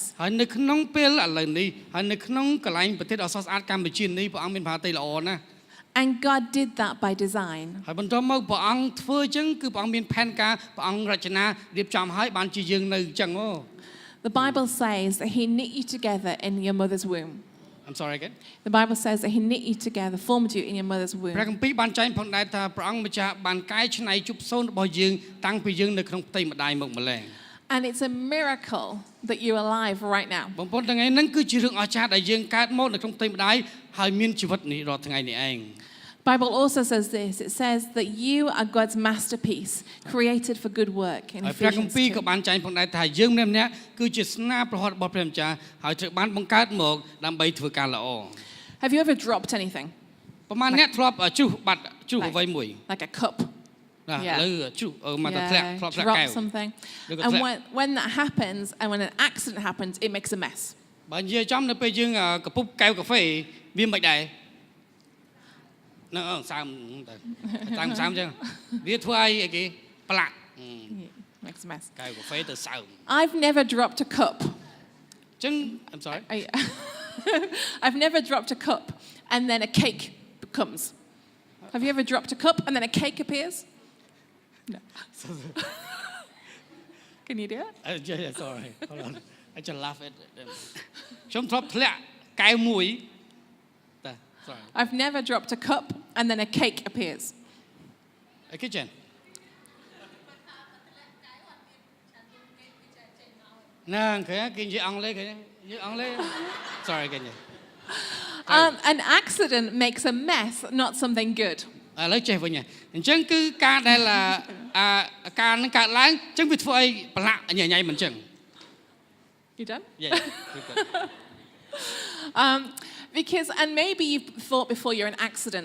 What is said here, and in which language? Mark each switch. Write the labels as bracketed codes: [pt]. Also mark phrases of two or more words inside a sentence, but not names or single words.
[km] ហើយនៅក្នុងពេលឥឡូវនេះហើយនៅក្នុងកន្លែងប្រទេសដ៏ស្រស់ស្អាតកម្ពុជានេះព្រះអង្គមានប្រតិល្អណាស់ [en] And God did that by design. [km] ហើយបន្ទាប់មកព្រះអង្គធ្វើអញ្ចឹងគឺព្រះអង្គមានផែនការព្រះអង្គរចនារៀបចំឲ្យបានជាយើងនៅអញ្ចឹងអូ [en] The Bible says that He knit you together in your mother's womb. I'm sorry again The Bible says that He knit you together, formed you in your mother's [km] ព្រះ [en] womb. [km] គម្ពីរបានចែងផងដែរថាព្រះអង្គម្ចាស់បានកែច្នៃជប់សូនរបស់យើងតាំងពីយើងនៅក្នុងផ្ទៃម្ដាយមកម្ល៉េះ [en] And it's a miracle that you're alive right now. [km] បងប្អូនថ្ងៃហ្នឹងគឺជារឿងអស្ចារ្យដែលយើងកើតមកនៅក្នុងផ្ទៃម្ដាយហើយមានជីវិតនេះរាល់ថ្ងៃនេះឯង [en] Bible also says this. It says that you are God's masterpiece, created for good work. In [km] ហើយព្រះគម្ [en] Ephesians [km] ពីរ [en] 2. [km] ក៏បានចែងផងដែរថាយើងម្នាក់ៗគឺជាស្នាប្រហ័តរបស់ព្រះម្ចាស់ហើយត្រូវបានបង្កើតមកដើម្បីធ្វើការល្អ [en] Have you ever dropped anything? [km] ប្រហែលអ្នកធ្លាប់ជ្រុះបាត់ជ្រុះអ្វីមួយ [en] Like a cup? [km] ណា [en] Yeah. [km] ឥឡូវជ្រុះមកតែធ្លាក់ធ្លាប់ធ្លាក់កែវ [en] drop something. Look at And that. when that happens, and when an accident happens, it makes a mess. [km] បើនិយាយចំនៅពេលយើងកពុបកែវកាហ្វេវាមិនដែរនៅសើមតែតាមសើមអញ្ចឹងវាធ្វើឲ្យអីគេផ្លាក់ [en] Makes a mess. [km] កែវកាហ្វេទៅសើម [en] I've never dropped a cup. អញ្ចឹង I'm sorry I've never dropped a cup and then a cake comes. Have you ever dropped a cup and then a cake appears? No. Can you do it? Yeah, sorry hold on I just laugh at [km] ខ្ញុំធ្លាប់ធ្លាក់កែវមួយតែ [en] sorry I've never dropped a cup and then a cake appears. [km] អីគេចឹងណាគេនិយាយអង់គ្លេសគេនិយាយអង់គ្លេស sorry គេនិយាយ [en] An accident makes a mess, not something good. [km] ឥឡូវចេះវិញអញ្ចឹងគឺការដែលការនឹងកើតឡើងអញ្ចឹងវាធ្វើឲ្យប្រឡាក់ញ៉ៃមិនអញ្ចឹង [en] You done? Yeah, we're good. Because, and maybe you've thought before you're an accident,